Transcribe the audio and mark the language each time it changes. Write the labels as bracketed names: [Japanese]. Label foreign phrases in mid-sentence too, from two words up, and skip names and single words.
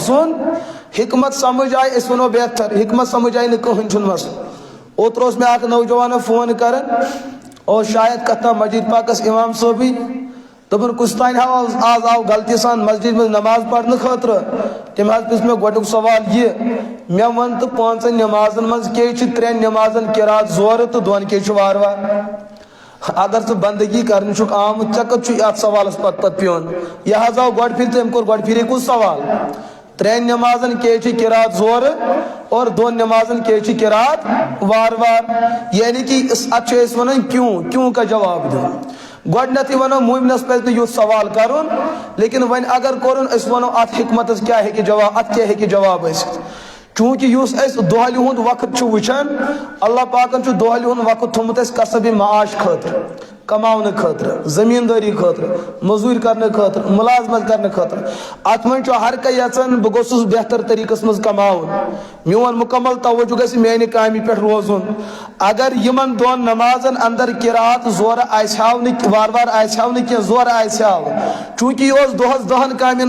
[Kashmiri] سُنٛد حکمت سمجھ آیہِ أسۍ ونو بہتر حکمت سمجھ آیہِ نہٕ کٕہٕنۍ چھُنہٕ مسلہٕ اوترٕ اوس مےٚ اکھ نوجوانا فون کران اور شاید کتھا مسجد پاکس امام صٲبٕے دپان کُس تانۍ ہاو آز آو غلطی سان مسجد منٛز نماز پرنہٕ خٲطرٕ تٔمۍ حظ پرٛژھ مےٚ گۄڈنیُک سوال یہِ مےٚ ووٚن تہٕ پانٛژن نمازن منٛز کیٛازِ چھِ ترٛٮ۪ن نمازن قرات زورٕ تہٕ دۄن کیٛازِ چھُ وارٕ وارٕ اگر ژٕ بندگی کرنہِ چھُکھ آمُت ژےٚ کتھ چھُے اتھ سوالس پتہٕ پیوٚن یہِ حظ آو گۄڈٕ پھرِ تہٕ أمۍ کوٚر گۄڈٕ پھرِ کُس سوال ترٛٮ۪ن نمازن کیٛازِ چھِ قرات زورٕ اور دۄن نمازن کیٛازِ چھِ قرات وارٕ وارٕ یعنی کہ اتھ چھِ أسۍ ونان [Urdu] کیوں کا جواب [Kashmiri] دیُن گۄڈنیتھٕے ونو مومنس پزِ نہٕ یُتھ سوال کرُن لیکن وۄنۍ اگر کوٚرُن أسۍ ونو اتھ حکمتس کیٛاہ ہیٚکہِ جواب اتھ کیٛاہ ہیٚکہِ جواب ٲسِتھ چوٗنٛکہِ یُس أسۍ دۄہلہِ ہُنٛد وقت چھُ وٕچھان اللہ پاکن چھُ دۄہلہِ ہُنٛد وقت تھوٚمُت اَسہِ قصبِ معاش خٲطرٕ کماونہٕ خٲطرٕ زٔمیٖندٲری خٲطرٕ موٚزوٗرۍ کرنہٕ خٲطرٕ مُلازمت کرنہٕ خٲطرٕ اتھ منٛز چھُ ہر کانٛہہ یژھان بہٕ گوٚژھُس بہتر طریٖقس منٛز کماوُن میون مُکمل توجہ گژھِ میانہِ کامہِ پٮ۪ٹھ روزُن اگر یِمن دۄن نمازن اندر قرات زورٕ آسہِ ہاو نہٕ وارٕ وارٕ آسہِ ہاو نہٕ کینٛہہ زورٕ آسہِ ہاو چوٗنٛکہِ یہِ اوس دۄہس 10 کامٮ۪ن